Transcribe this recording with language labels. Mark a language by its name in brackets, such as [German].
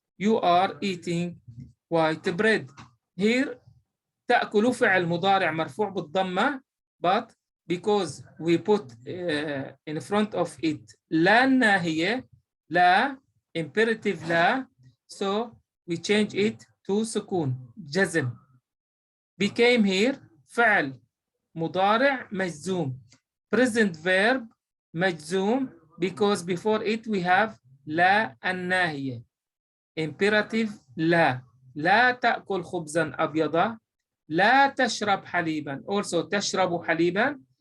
[English] You are eating white bread. Here تأكل [Arabic] فعل مضارع مرفوع بالضمة, [English] but because we put in front of it لا الناهية, لا imperative لا, so we change it to سكون جزم. Became here [Arabic] فعل مضارع مجزوم. [English] Present verb مجزوم because before it we have [Arabic] لا الناهية. [English] Imperative [Arabic] لا تأكل خبزا أبيضا. لا تشرب حليبا. Also تشرب حليبا.